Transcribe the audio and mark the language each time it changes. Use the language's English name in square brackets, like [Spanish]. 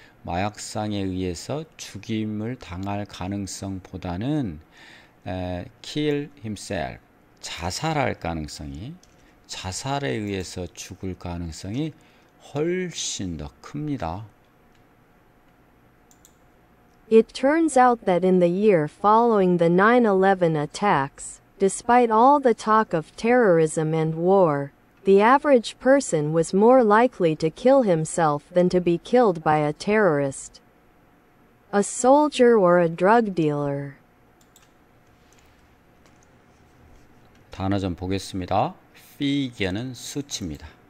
[Korean] 마약상에 의해서 죽임을 당할 가능성보다는 [English] kill himself [Korean] 자살할 가능성이 자살에 의해서 죽을 가능성이 훨씬 더 큽니다. [English] It turns out that in the year following the 9/11 attacks, despite all the talk of terrorism and war, the average person was more likely to kill himself than to be killed by a terrorist, a soldier or a drug dealer. [Korean] 단어 좀 보겠습니다. figure는 수치입니다.